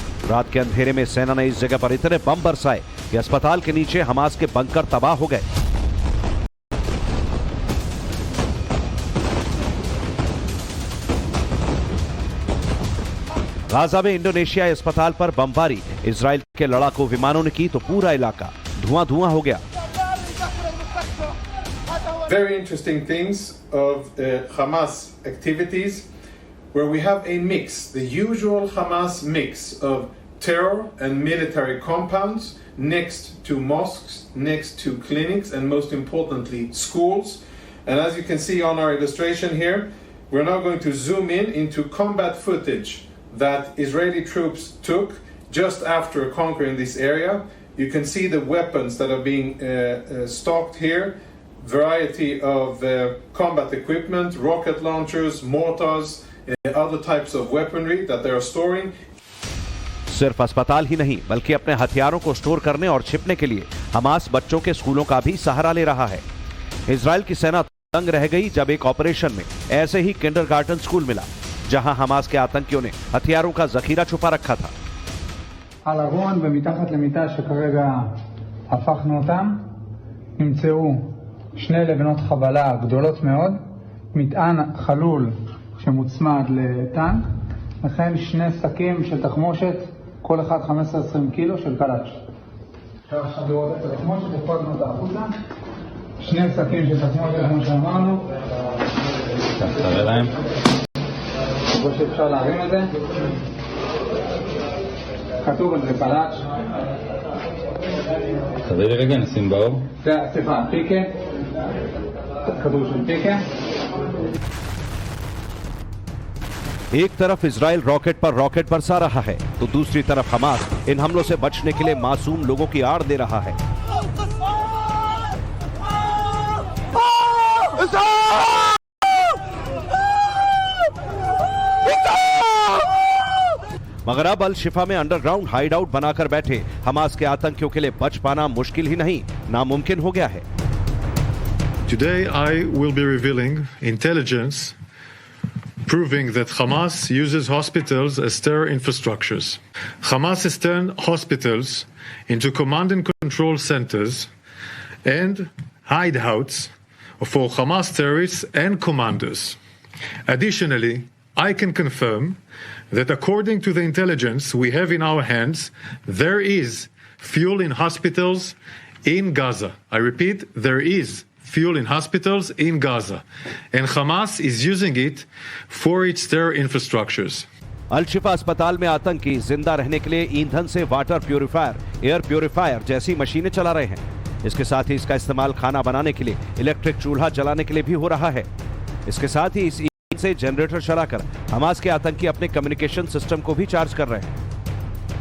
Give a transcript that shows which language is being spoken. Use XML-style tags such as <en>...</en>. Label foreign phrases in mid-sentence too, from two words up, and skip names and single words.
<hi>रात के अंधेरे में सेना ने इस जगह पर इतने बम बरसाए कि अस्पताल के नीचे हमास के बंकर तबाह हो गए। गाजा में इंडोनेशियाई अस्पताल पर बमबारी इजराइल के लड़ाकू विमानों ने की तो पूरा इलाका धुआं-धुआं हो गया।</hi> <en>Very interesting things of Hamas activities where we have a mix, the usual Hamas mix of terror and military compounds next to mosques, next to clinics, and most importantly, schools. And as you can see on our illustration here, we're now going to zoom in into combat footage that Israeli troops took just after conquering this area. You can see the weapons that are being stocked here. Variety of combat equipment, rocket launchers, mortars, other types of weaponry that they are storing.</en> <hi>सिर्फ अस्पताल ही नहीं बल्कि अपने हथियारों को स्टोर करने और छिपने के लिए हमास बच्चों के स्कूलों का भी सहारा ले रहा है। इजराइल की सेना तंग रह गई जब एक ऑपरेशन में ऐसे ही</hi> <en>kindergarten school</en> <hi>मिला जहां हमास के आतंकियों ने हथियारों का जखीरा छुपा रखा था।</hi> <he>על ארון ומתחת למיטה שכרגע הפכנו אותם נמצאו 2 לבנות חבלה גדולות מאוד, מטען חלול שמוצמד לטנק, וכן 2 שקים של תחמושת, כל אחד 15-20 קילו של קלאץ'. אפשר עכשיו לראות את התחמושת, הפרדנו אותה החוצה, 2 שקים של תחמושת כמו שאמרנו. תראה להם. כמו שאפשר להרים את זה. כתוב על זה קלאץ'. תראה לי רגע, נשים באור. סליחה, פיקה. כדור של פיקה.</he> <hi>एक तरफ इजराइल रॉकेट पर रॉकेट बरसा रहा है तो दूसरी तरफ हमास इन हमलों से बचने के लिए मासूम लोगों की आड़ दे रहा है। मगर अब अल शिफा में</hi> <en>underground hide out</en> <hi>बनाकर बैठे हमास के आतंकियों के लिए बच पाना मुश्किल ही नहीं नामुमकिन हो गया है।</hi> <en>Today I will be revealing intelligence proving that Hamas uses hospitals as terror infrastructures. Hamas has turned hospitals into command and control centers and hideouts for Hamas terrorists and commanders. Additionally, I can confirm that according to the intelligence we have in our hands, there is fuel in hospitals in Gaza. I repeat, there is fuel in hospitals in Gaza, and Hamas is using it for its terror infrastructures.</en> <hi>अल शिफा अस्पताल में आतंकी जिंदा रहने के लिए ईंधन से</hi> <en>water purifier, air purifier</en> <hi>जैसी मशीनें चला रहे हैं। इसके साथ ही इसका इस्तेमाल खाना बनाने के लिए, इलेक्ट्रिक चूल्हा जलाने के लिए भी हो रहा है। इसके साथ ही इस ईंधन से जनरेटर चलाकर हमास के आतंकी अपने</hi> <en>communication system</en> <hi>को भी चार्ज कर रहे हैं।</hi>